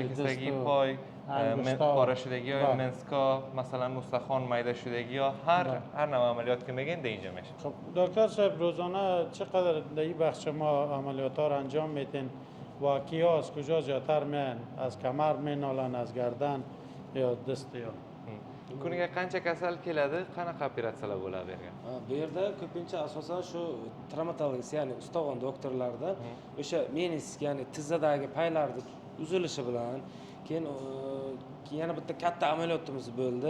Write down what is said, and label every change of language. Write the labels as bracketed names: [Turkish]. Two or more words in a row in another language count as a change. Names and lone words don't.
[Persian] شکستگی پای، پاره شدگی های منسکا، مثلا استخوان میده شدگی ها، هر نوع عملیات که میگین ده اینجا میشه. خب دکتر صاحب روزانه چقدر در این بخش ما عملیات ها رو انجام میدین و کیا از کجا زیادتر میان؟ از کمر مینالن، از گردن یا دست یا [Uzbek] Kuniga qancha kasal keladi, qanaqa operatsiyalar bo'ladi bergan? Bu yerda ko'pincha asosan shu travmatologist, ya'ni ustaxon doktorlarda o'sha menisk, ya'ni tizzadagi paylarni uzilishi bilan keyin yana bitta katta amaliyotimiz bo'ldi.